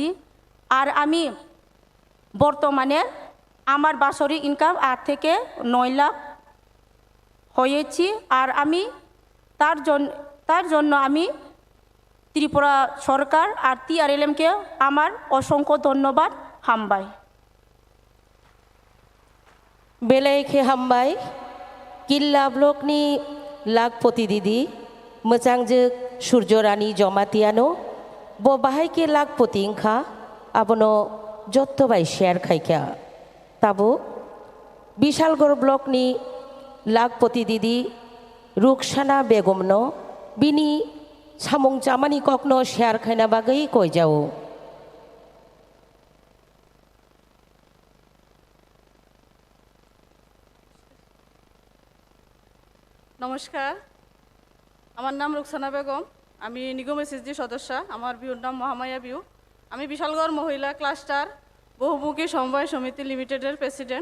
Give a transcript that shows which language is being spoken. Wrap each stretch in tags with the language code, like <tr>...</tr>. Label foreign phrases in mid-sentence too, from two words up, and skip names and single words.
<bn>আর আমি বর্তমানে আমার বাৎসরিক ইনকাম 8 থেকে 9 লাখ হয়েছি। আর আমি তার জন্য আমি ত্রিপুরা সরকার আর TRLM-কে আমার অসংখ্য ধন্যবাদ হামবাই।</bn> <trp>बेलायखे हामबाय किल्ला ब्लकनि लाखपति दिदी मोजांजो सूर्यरानी जमातियानो बो बाहायके लाखपति इंखा आबनो जत्तबाय शेयर खायखा ताबो विशालगढ़ ब्लकनि लाखपति दिदी रुखसाना बेगमनो बिनि सामुं जामानि कखनो शेयर खायना बागै कय जाओ।</trp> <bn>নমস্কার, আমার নাম রুকসানা বেগম, আমি নিগম SHG সদস্য। আমার বিউর নাম মহামায়া বিউ। আমি বিশালগড় মহিলা ক্লাস্টার বহুমুখী সমবায় সমিতি লিমিটেডের প্রেসিডেন্ট।</bn>